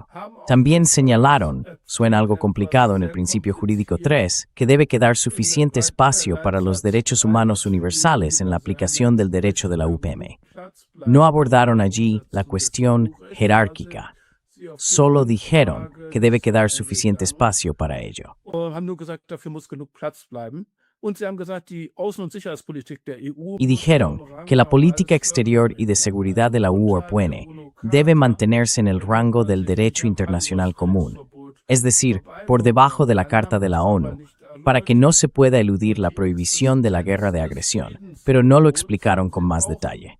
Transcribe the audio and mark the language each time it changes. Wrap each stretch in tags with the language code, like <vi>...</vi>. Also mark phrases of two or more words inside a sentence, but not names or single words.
<es>También señalaron, suena algo complicado en el principio jurídico 3, que debe quedar suficiente espacio para los derechos humanos universales en la aplicación del derecho de la UPM. No abordaron allí la cuestión jerárquica. Solo dijeron que debe quedar suficiente espacio para ello.</es> <de>Haben nur gesagt, dafür muss genug Platz bleiben. Und sie haben gesagt, die Außen- und Sicherheitspolitik der EU</de> <es>Y dijeron que la política exterior y de seguridad de la UOPN debe mantenerse en el rango del derecho internacional común, es decir, por debajo de la Carta de la ONU, para que no se pueda eludir la prohibición de la guerra de agresión, pero no lo explicaron con más detalle.</es>